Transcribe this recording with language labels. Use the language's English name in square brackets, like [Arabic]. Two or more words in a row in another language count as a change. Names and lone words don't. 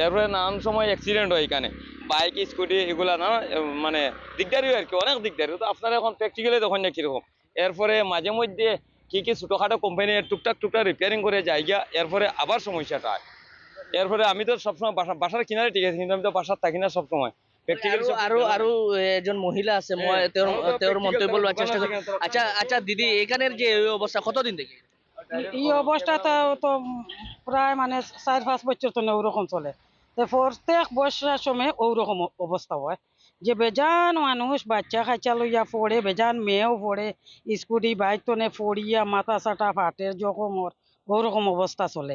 [Bangla] এরপরে নানান সময় অ্যাক্সিডেন্ট হয় এখানে, বাইক স্কুটি এগুলা না, মানে দিকদারি আর কি, অনেক দিকদারি। তো আপনারা এখন প্র্যাকটিক্যালি দেখেন না কিরকম। এরপরে মাঝে মধ্যে কি কি ছোটোখাটো কোম্পানি টুকটাক টুকটাক রিপেয়ারিং করে যায় গিয়া, এরপরে আবার সমস্যাটা হয়। এরপরে আমি তো সবসময় বাসার কিনারে ঠিক আছে, কিন্তু আমি তো বাসার থাকি না সবসময়। [Assamese] আৰু এজন মহিলা আছে, মই তেওঁৰ মন্তব্য লোৱাৰ চেষ্টা কৰিম। [Bangla] আচ্ছা আচ্ছা দিদি, এইখানের যে এই অবস্থা কতদিন থেকে? এই অবস্থাটা তো প্রায় মানে 4-5 বছর তো ওরকম চলে। তো প্রত্যেক বর্ষার সময় ওরকম অবস্থা হয় যে বেজান মানুষ বাচ্চা কাচ্চা লইয়া পড়ে, বেজান মেয়েও পড়ে, স্কুটি বাইক তো পড়িয়া মাথা চাটা ফাটে জখমর, ওরকম অবস্থা চলে।